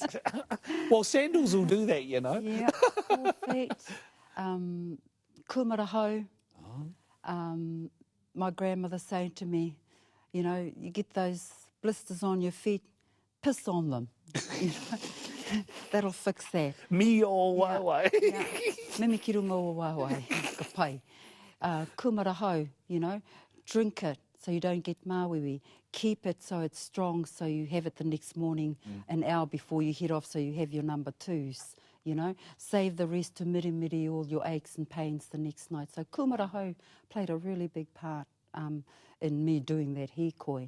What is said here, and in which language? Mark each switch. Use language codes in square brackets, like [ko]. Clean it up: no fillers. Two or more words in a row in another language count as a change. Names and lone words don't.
[en] Well, sandals will do that, you know. Yeah, sore feet. Kumarahau. My grandmother saying to me, you know, you get those blisters on your feet, piss on them. You know? That'll fix that. [mi] Mi o waiwai. Mimi ki runga o waiwai, ka pai. [en] Kumarahau, you know, drink it so you don't get māwiwi. Keep it so it's strong so you have it the next morning, an hour before you head off so you have your number twos, you know. Save the rest to miri all your aches and pains the next night. So kumarahau played a really big part in me doing that hīkoi.